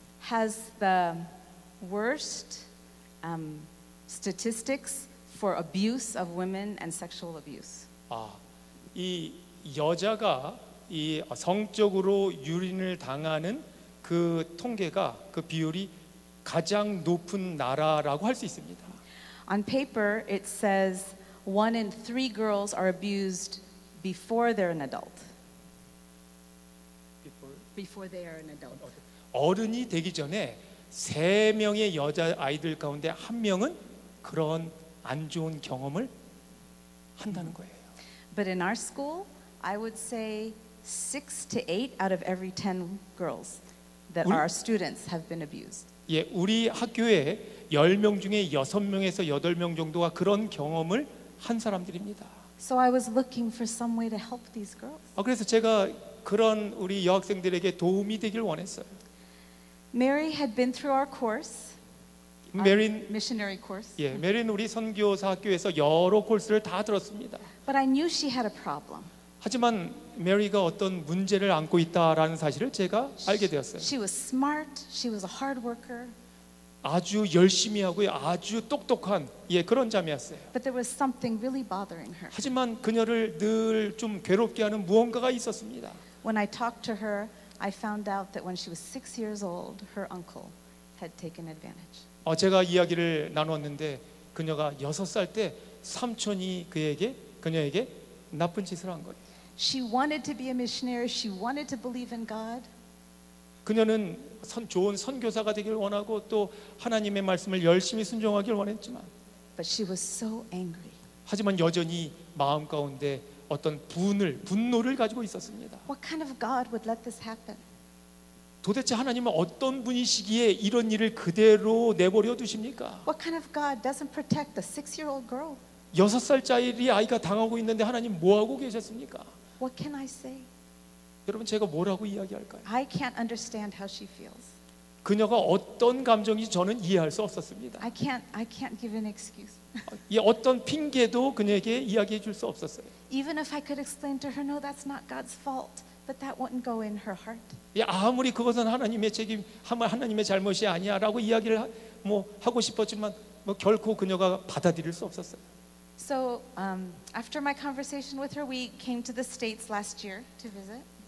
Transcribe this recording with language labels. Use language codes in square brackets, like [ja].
[en] has the worst statistics for abuse of women and sexual abuse. [ko] 이 여자가 이 성적으로 유린을 당하는 그 통계가 그 비율이 가장 높은 나라라고 할 수 있습니다. [en] On paper, it says 1 in 3 girls are abused before they're an adult. Before they are an adult. [ko] 어른이 되기 전에 3명의 여자 아이들 가운데 1명은 그런 안 좋은 경험을 한다는 거예요. [en] But in our school, I would say 6 to 8 out of every 10 girls that [ko] 우리- [en] are our students have been abused. [ko] 예, 우리 학교에 10명 중에 6명에서 8명 정도가 그런 경험을 한 사람들입니다. [en] So I was looking for some way to help these girls. [ko] 그래서 제가 그런 우리 여학생들에게 도움이 되길 원했어요. [en] Mary had been through our course, our [ko] 메린 [en] missionary course, [ko] 예, 메린 우리 선교사 학교에서 여러 코스를 다 들었습니다. [en] but I knew she had a problem. [ko] 하지만 메리가 어떤 문제를 안고 있다라는 사실을 제가 알게 되었어요. [en] She was smart, she was a hard worker, [ko] 아주 열심히 하고요, 아주 똑똑한 그런 자매였어요. [en] but there was something really bothering her. [ko] 하지만 그녀를 늘 좀 괴롭게 하는 무언가가 있었습니다. [en] When I talked to her, I found out that when she was 6 years old, her uncle had taken advantage. [ko] 제가 이야기를 나눴는데 그녀가 6살 때 삼촌이 그녀에게 나쁜 짓을 한 거예요. [en] She wanted to be a missionary, she wanted to believe in God, [ko] 그녀는 좋은 선교사가 되길 원하고 또 하나님의 말씀을 열심히 순종하길 원했지만 [en] but she was so angry. [ko] 하지만 여전히 마음 가운데 어떤 분노를 가지고 있었습니다. [en] What kind of God would let this happen? [ko] 도대체 하나님은 어떤 분이시기에 이런 일을 그대로 내버려 두십니까? [en] What kind of God doesn't protect a 6-year-old girl? [ko] 6살짜리 아이가 당하고 있는데 하나님 뭐 하고 계셨습니까? [en] What can I say? [ko] 여러분 제가 뭐라고 이야기할까요? [en] I can't understand how she feels. [ko] 그녀가 어떤 감정인지 저는 이해할 수 없었습니다. [en] I can't give an excuse. [ko] 이 어떤 핑계도 그녀에게 이야기해 줄 수 없었어요. [en] Even if I could explain to her, no, that's not God's fault, but that wouldn't go in her heart. [ko] 아무리 그것은 하나님의 책임, 하나님의 잘못이 아니야라고 이야기를 하고 싶었지만 결코 그녀가 받아들일 수 없었어요. [en] So after my conversation with her, we came to the States last year to visit.